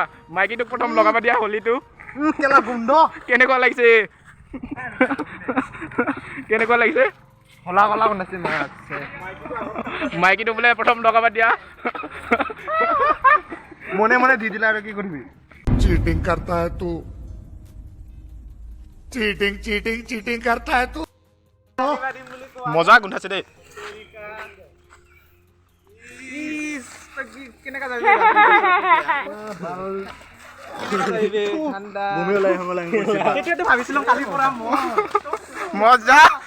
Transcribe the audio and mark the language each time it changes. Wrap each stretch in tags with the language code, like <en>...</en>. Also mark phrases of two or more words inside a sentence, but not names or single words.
<as>মাইকীটোক প্ৰথম লগাব দিয়া হোলীটো কেলা গোন্ধ কেনেকুৱা লাগিছে? কেনেকুৱা লাগিছে? কলা কলা বনাইছে মাছ মাইকীটো বোলে প্ৰথম লগাব দিয়া মনে মনে দি দিলে আৰু কি কৰিবি</as> <hi>चीटिंग करता है तू चीटिंग चीटिंग चीटिंग करता है तू</hi> <as>মজা গোন্ধাইছে দেই বমি ওলাই হ'ব লাগে তেতিয়াতো ভাবিছিলো কালি পৰা মজা</as>